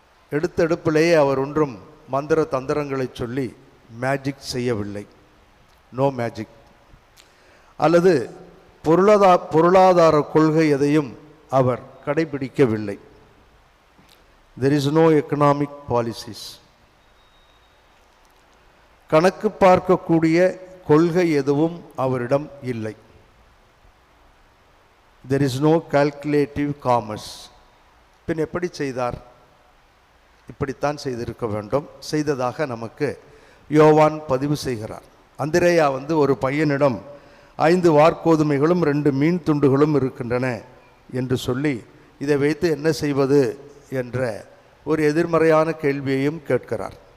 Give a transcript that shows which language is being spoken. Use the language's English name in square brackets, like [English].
[Tamil] எடுத்தெடுப்பிலேயே அவர் ஒன்றும் மந்திர தந்திரங்களை சொல்லி மேஜிக் செய்யவில்லை. [English] No magic. [Tamil] அல்லது பொருளாதார கொள்கை எதையும் அவர் கடைபிடிக்கவில்லை. [English] there is no economic policies. [Tamil] கணக்கு பார்க்கக்கூடிய கொள்கை எதுவும் அவரிடம் இல்லை. [English] there is no calculative commerce. [Tamil] பின் எப்படி செய்தார்? இப்படித்தான் செய்திருக்க வேண்டும். செய்ததாக நமக்கு யோவான் பதிவு செய்கிறார். அந்திரேயா ஒரு பையனிடம் 5 வாற்கோதுமைகளும் 2 மீன் துண்டுகளும் இருக்கின்றன என்று சொல்லி, இதை வைத்து என்ன செய்வது என்ற ஒரு எதிர்மறையான கேள்வியையும் கேட்கிறார்.